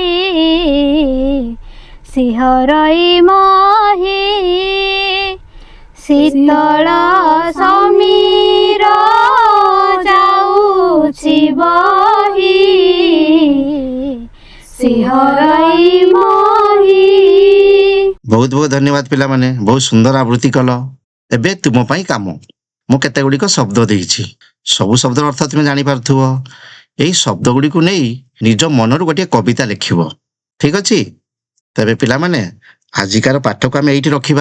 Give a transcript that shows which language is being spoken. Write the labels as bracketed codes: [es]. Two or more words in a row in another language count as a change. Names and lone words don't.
[or] ଶିହରଇ ମହି ଶୀତଳ ସମୀର যাଉଛି বহি। ଶିହରଇ ମହି। ବହୁତ ବହୁତ ଧନ୍ୟବାଦ ପିଲାମାନେ, ବହୁତ ସୁନ୍ଦର ଆବୃତ୍ତି କଲ। ଏବେ ତୁମ ପାଇଁ କାମ। ମୁଁ କେତେ ଗୁଡ଼ିକ ଶବ୍ଦ ଦେଇଛି, ସବୁ ଶବ୍ଦର ଅର୍ଥ ତୁମେ ଜାଣିପାରୁଥିବ। ଏହି ଶବ୍ଦ ଗୁଡ଼ିକୁ ନେଇ ନିଜ ମନରୁ ଗୋଟିଏ କବିତା ଲେଖିବ। ଠିକ ଅଛି? ତେବେ ପିଲାମାନେ, ଆଜିକାର ପାଠକୁ ଆମେ ଏଇଠି ରଖିବା।